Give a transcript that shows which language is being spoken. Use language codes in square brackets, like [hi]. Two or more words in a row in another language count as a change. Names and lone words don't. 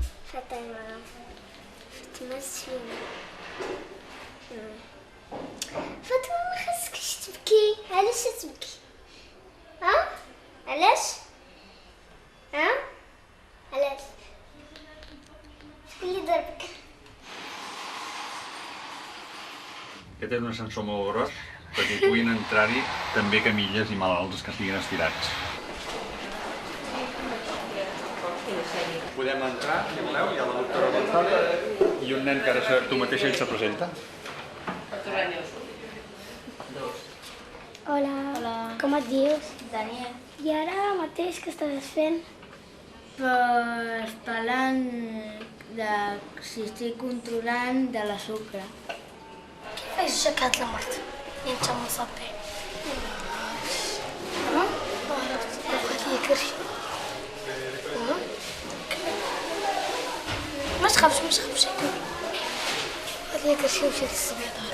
[ar] فاطمة تمثلين. فاطمة ما خصكش تبكي. علاش تبكي؟ ها؟ علاش؟ ها؟ علاش؟ شكون اللي ضربك؟ [ca] Aquest és un ascensor molt gros perquè hi puguin entrar-hi també camilles i malalts que estiguin estirats. Podem entrar, si voleu, hi ha la doctora González i un nen que ara tu mateix ell se presenta. Hola. Hola. Com et dius? Daniel. I ara mateix què estàs fent? Pues parlant de si estic controlant de la sucre. [ar] كيفاش جاك هاد المرض اللي انت مصاب به؟ ما عرفت. بغات لي كرشي. ما تخافش بغات لي كرشي ومشيت للسبيطار.